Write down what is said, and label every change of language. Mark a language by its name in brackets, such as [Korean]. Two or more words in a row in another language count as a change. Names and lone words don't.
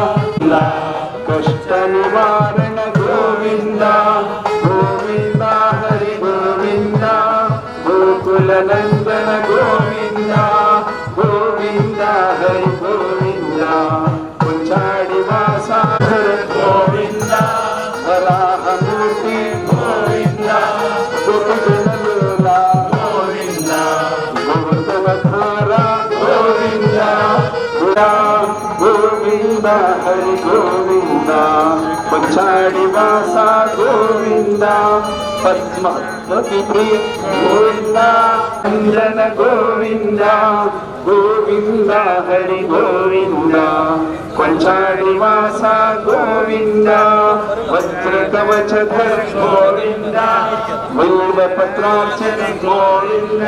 [Telugu] కష్ట నివారణ గోవింద గోవింద హరి గోవింద గోకుల నందన గోవింద గోవింద హరి గోవింద కొంచాడి వాస గోవింద వరాహమూర్తి గోవింద గోపిజనలోల గోవింద గోవర్ధనధార గోవింద గోవింద హరి గోవింద [Kannada] ಕೊಂಚಾಡಿವಾಸ ಗೋವಿಂದ ಪದ್ಮಾವತಿ ಪ್ರಿಯ ಗೋವಿಂದ ಅಂಜನ ಗೋವಿಂದ ಗೋವಿಂದ ಹರಿ ಗೋವಿಂದ ಕೊಂಚಾಡಿವಾಸ ಗೋವಿಂದ ವಜ್ರ ಕವಚಧರ ಗೋವಿಂದ ಬಿಲ್ವಪತ್ರಾರ್ಚನ ಗೋವಿಂದ